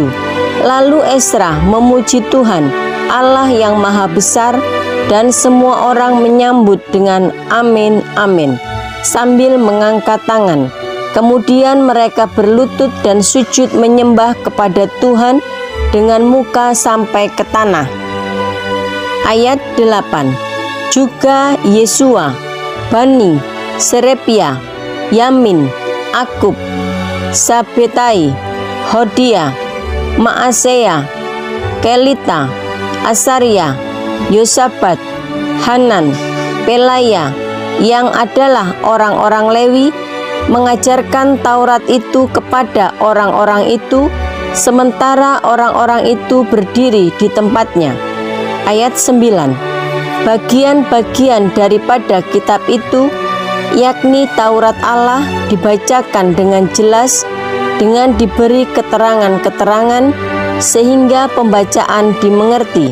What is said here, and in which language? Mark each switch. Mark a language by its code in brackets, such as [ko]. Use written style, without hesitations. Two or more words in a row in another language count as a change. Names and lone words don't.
[id] Lalu Esra memuji Tuhan, Allah yang maha besar, dan semua orang menyambut dengan amin, amin, sambil mengangkat tangan. Kemudian mereka berlutut dan sujud menyembah kepada Tuhan dengan muka sampai ke tanah. Ayat 8. Juga Yesua, Bani, Serepia, Yamin, Akub, Sabetai, Hodia, Maaseya, Kelita, Asaria, Yosabat, Hanan, Pelaya, yang adalah orang-orang Lewi, mengajarkan Taurat itu kepada orang-orang itu, sementara orang-orang itu berdiri di tempatnya. Ayat 9. Bagian-bagian daripada kitab itu, yakni Taurat Allah, dibacakan dengan jelas, dengan diberi keterangan-keterangan, sehingga pembacaan dimengerti.